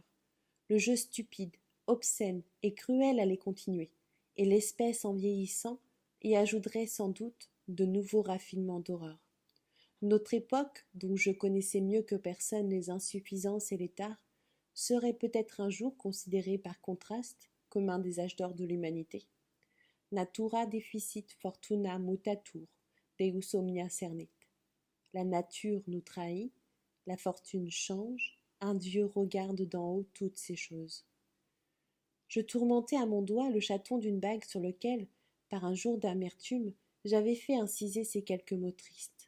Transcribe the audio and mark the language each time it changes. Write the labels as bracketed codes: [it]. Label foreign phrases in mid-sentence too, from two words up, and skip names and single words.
[fr] Le jeu stupide, obscène et cruel allait continuer, et l'espèce en vieillissant y ajouterait sans doute de nouveaux raffinements d'horreur. Notre époque, dont je connaissais mieux que personne les insuffisances et les tares, serait peut-être un jour considérée par contraste comme un des âges d'or de l'humanité. [la] Natura deficit fortuna mutatur, deus omnia cernit. [fr] La nature nous trahit, la fortune change, un Dieu regarde d'en haut toutes ces choses. Je tourmentais à mon doigt le chaton d'une bague sur lequel, par un jour d'amertume, j'avais fait inciser ces quelques mots tristes.